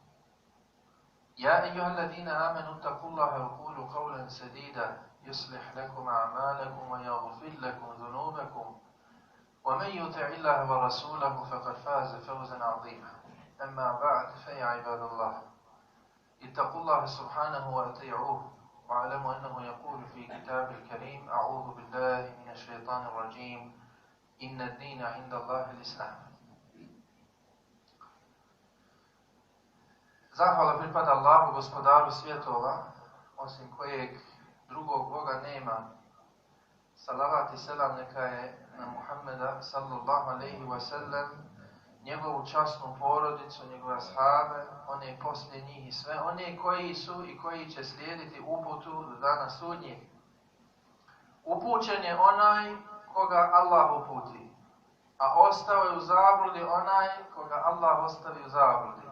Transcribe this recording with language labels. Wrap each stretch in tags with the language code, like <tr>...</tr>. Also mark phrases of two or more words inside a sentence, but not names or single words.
<ar>يا أيها الذين آمنوا اتقوا الله وقولوا قولا سديدا يصلح لكم أعمالكم ويغفر لكم ذنوبكم ومن يطع الله ورسوله فقد فاز فوزا عظيما. أما بعد فيا عباد الله اتقوا الله سبحانه وأطيعوه واعلموا أنه يقول في كتاب الكريم أعوذ بالله من الشيطان الرجيم إن الدين عند الله الإسلام.</ar> <bs>Zahvala pripada Allahu, gospodaru svjetova, osim kojeg drugog Boga nema. Salavat i selam neka je na Muhammeda</bs> <ar>صلى الله عليه وسلم,</ar> <bs>njegovu časnu porodicu, njegove ashabe, one poslije njih i sve one koji su i koji će slijediti uputu do dana sudnjeg. Upućen je onaj koga Allah uputi, a ostao je u zabludi onaj koga Allah ostavi u zabludi.</bs>